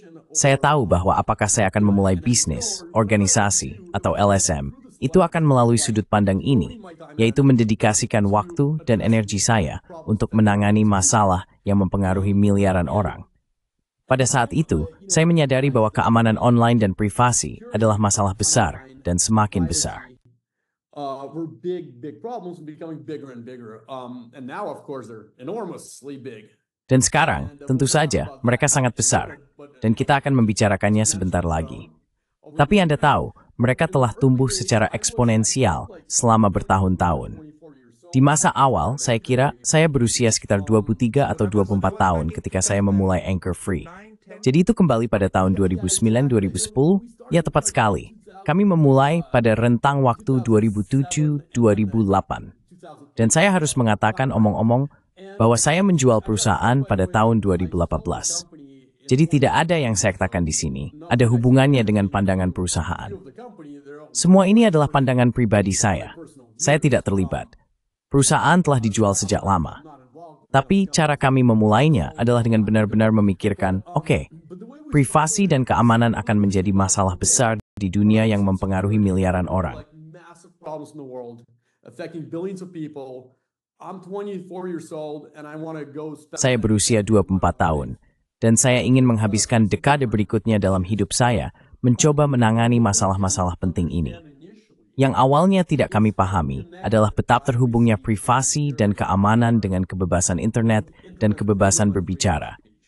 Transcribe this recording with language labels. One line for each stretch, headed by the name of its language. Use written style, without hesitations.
Indonesian: Saya tahu bahwa apakah saya akan memulai bisnis, organisasi, atau LSM, itu akan melalui sudut pandang ini, yaitu mendedikasikan waktu dan energi saya untuk menangani masalah yang mempengaruhi miliaran orang. Pada saat itu, saya menyadari bahwa keamanan online dan privasi adalah masalah besar dan semakin besar.
English: Were big problems becoming bigger and bigger. And now, of course, they're enormously big.
Indonesian: Dan sekarang, tentu saja, mereka sangat besar. Dan kita akan membicarakannya sebentar lagi. Tapi Anda tahu, mereka telah tumbuh secara eksponensial selama bertahun-tahun. Di masa awal, saya kira, saya berusia sekitar 23 atau 24 tahun ketika saya memulai Anchor Free. Jadi itu kembali pada tahun 2009-2010, ya tepat sekali. Kami memulai pada rentang waktu 2007-2008. Dan saya harus mengatakan omong-omong bahwa saya menjual perusahaan pada tahun 2018. Jadi tidak ada yang saya katakan di sini. Ada hubungannya dengan pandangan perusahaan. Semua ini adalah pandangan pribadi saya. Saya tidak terlibat. Perusahaan telah dijual sejak lama. Tapi cara kami memulainya adalah dengan benar-benar memikirkan, oke, privasi dan keamanan akan menjadi masalah besar di dunia yang mempengaruhi miliaran orang.
English: problems in the world, affecting billions of people. I'm 24 years old and I want to go spend...
Indonesian: Saya berusia 24 tahun, dan saya ingin menghabiskan dekade berikutnya dalam hidup saya mencoba menangani masalah-masalah penting ini. Yang awalnya tidak kami pahami adalah betapa terhubungnya privasi dan keamanan dengan kebebasan internet dan kebebasan berbicara.